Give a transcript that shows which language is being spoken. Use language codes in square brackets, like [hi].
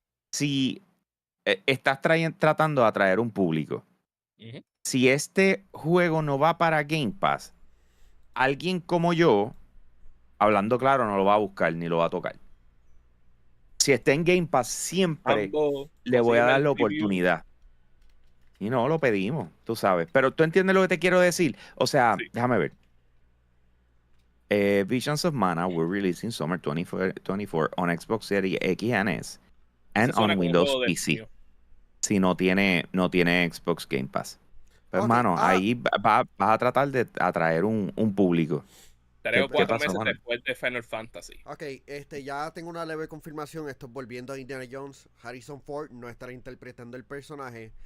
[es] Si estás tratando de atraer un público, si este juego no va para Game Pass, alguien como yo, hablando claro, no lo va a buscar ni lo va a tocar. Si está en Game Pass, siempre le voy a dar la oportunidad. Y no, lo pedimos, tú sabes. Pero tú entiendes lo que te quiero decir. O sea, déjame ver. [en] Visions of Mana were released in summer 2024 on Xbox Series X and S and on Windows PC. [es] Si no tiene Xbox Game Pass. Pues, hermano, ahí vas a tratar de atraer un público. 3 o 4 meses después de Final Fantasy. Ok, ya tengo una leve confirmación. Esto volviendo a Indiana Jones. Harrison Ford no estará interpretando el personaje.